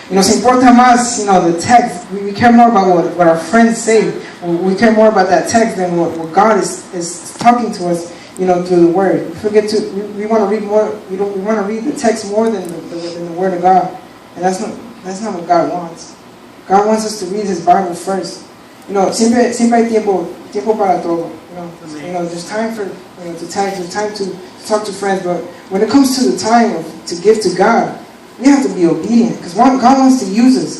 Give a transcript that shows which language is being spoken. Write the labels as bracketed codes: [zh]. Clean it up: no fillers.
[es] Se importa más, [en] the text. We care more about what our friends say. We care more about that text than what God is talking to us, through the Word. We want to read more. We want to read the text more than the Word of God, and that's not what God wants. God wants us to read His Bible first. [es] Siempre hay tiempo para todo. [en] There's time for to text, there's time to talk to friends, but when it comes to the time to give to God, we have to be obedient, because God wants to use us.